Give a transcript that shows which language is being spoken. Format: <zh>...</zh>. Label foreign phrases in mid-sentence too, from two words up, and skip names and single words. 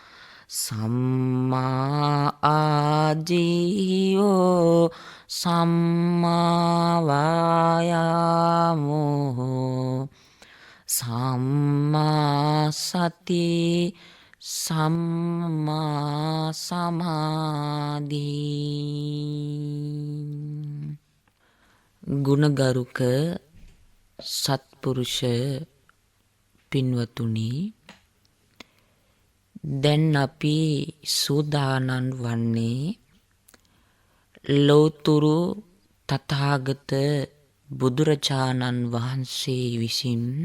<pi>සම්මා ආජීවෝ සම්මා වායාමෝ සම්මා සති සම්මා සමාධි.</pi> <si>ගුණගරුක සත්පුරුෂ පින්වතුනි, දැන් අපි සූදානම් වන්නේ ලෝතුරු තථාගත බුදුරජාණන් වහන්සේ විසින්</si>